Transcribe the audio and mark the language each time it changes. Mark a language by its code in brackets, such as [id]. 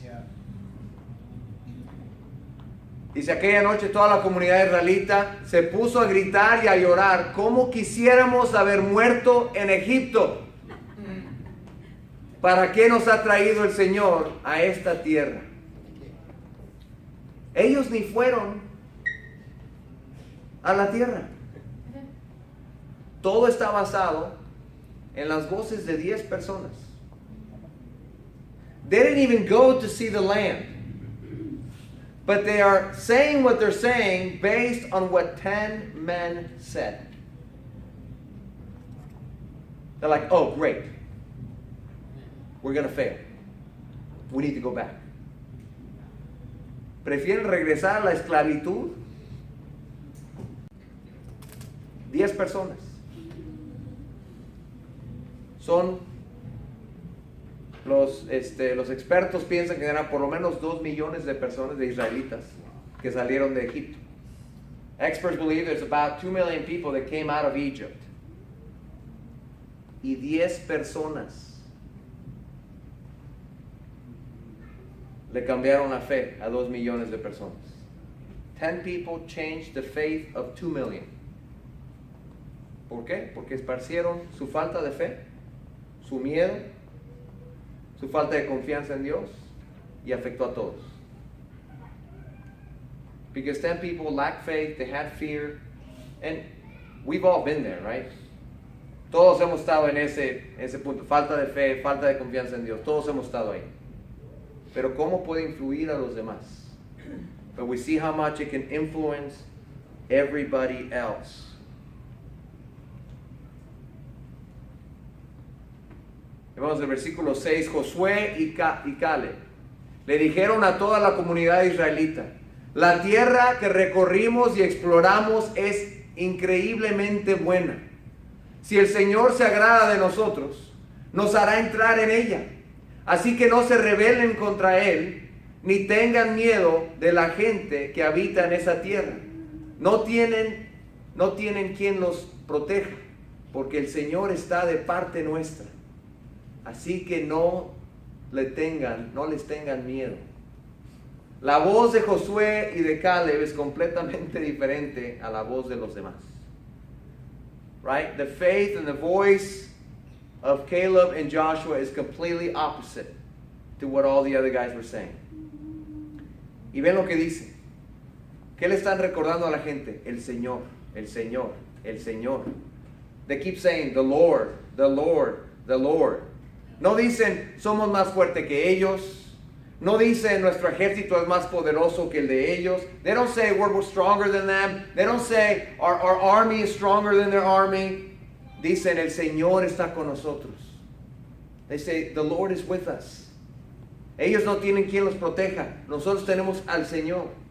[es] Yeah. Dice, aquella noche toda la comunidad israelita se puso a gritar y a llorar, ¿cómo quisiéramos haber muerto en Egipto? ¿Para qué nos ha traído el Señor a esta tierra? Ellos ni fueron a la tierra. Todo está basado en las voces de 10 personas. [en] They didn't even go to see the land. But they are saying what they're saying based on what 10 men said. They're like, oh, great. We're going to fail. We need to go back. [es] ¿Prefieren regresar a la esclavitud? 10 personas. Son los expertos piensan que eran por lo menos 2 millones de personas, de israelitas, que salieron de Egipto. [en] Experts believe there's about 2 million people that came out of Egypt. [es] Y 10 personas le cambiaron la fe a 2 millones de personas. [en] 10 people changed the faith of 2 million. [es] ¿Por qué? Porque esparcieron su falta de fe, su miedo, su falta de confianza en Dios y afectó a todos. [en] Because 10 people lacked faith, they had fear, and we've all been there, right? [es] Todos hemos estado en ese punto, falta de fe, falta de confianza en Dios, todos hemos estado ahí. Pero ¿cómo puede influir a los demás? [en] But we see how much it can influence everybody else. [es] Vamos al versículo 6, Josué y Caleb le dijeron a toda la comunidad israelita, la tierra que recorrimos y exploramos es increíblemente buena. Si el Señor se agrada de nosotros, nos hará entrar en ella. Así que no se rebelen contra Él, ni tengan miedo de la gente que habita en esa tierra. No tienen quien los proteja, porque el Señor está de parte nuestra. Así que no les tengan miedo. La voz de Josué y de Caleb es completamente diferente a la voz de los demás. [en] Right? The faith and the voice of Caleb and Joshua is completely opposite to what all the other guys were saying. [es] Y ven lo que dice. ¿Qué le están recordando a la gente? El Señor, el Señor, el Señor. [en] They keep saying, the Lord, the Lord, the Lord. [es] No dicen, somos más fuertes que ellos. No dicen, nuestro ejército es más poderoso que el de ellos. [en] They don't say, we're stronger than them. They don't say, our army is stronger than their army. [es] dicen, el Señor está con nosotros. [en] They say, the Lord is with us. [es] Ellos no tienen quien los proteja. Nosotros tenemos al Señor.